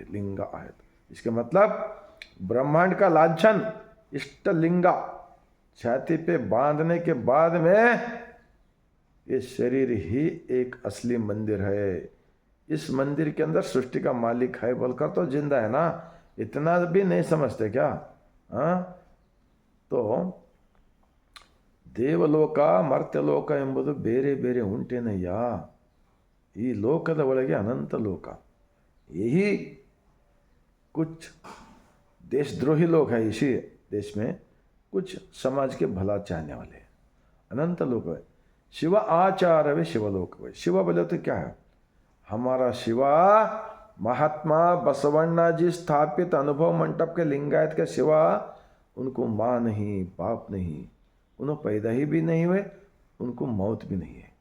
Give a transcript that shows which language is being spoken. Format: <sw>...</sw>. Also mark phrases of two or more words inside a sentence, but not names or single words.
<hi>लिंगा आयत, इसके मतलब ब्रह्मांड का लांछन इष्ट लिंगा छाती पे बांधने के बाद में ये शरीर ही एक असली मंदिर है. इस मंदिर के अंदर सृष्टि का मालिक है बोलकर तो जिंदा है ना. इतना भी नहीं समझते क्या?</hi> <kn>तो ದೇವಲೋಕ ಮರ್ತ್ಯಲೋಕ ಎಂಬುದು ಬೇರೆ ಬೇರೆ ಉಂಟೇನಯ್ಯ, ಈ ಲೋಕದ ಒಳಗೆ ಅನಂತ ಲೋಕ.</kn> <hi>यही कुछ देशद्रोही लोग हैं इसी देश में, कुछ समाज के भला चाहने वाले. अनंत लोक है. शिव आचारवे शिवलोक है. शिव बोले तो क्या है? हमारा शिवा महात्मा बसवण्णा जी स्थापित अनुभव मंटप के लिंगायत के शिवा, उनको माँ नहीं, बाप नहीं, उन्होंने पैदा ही भी नहीं हुए, उनको मौत भी नहीं है.</hi>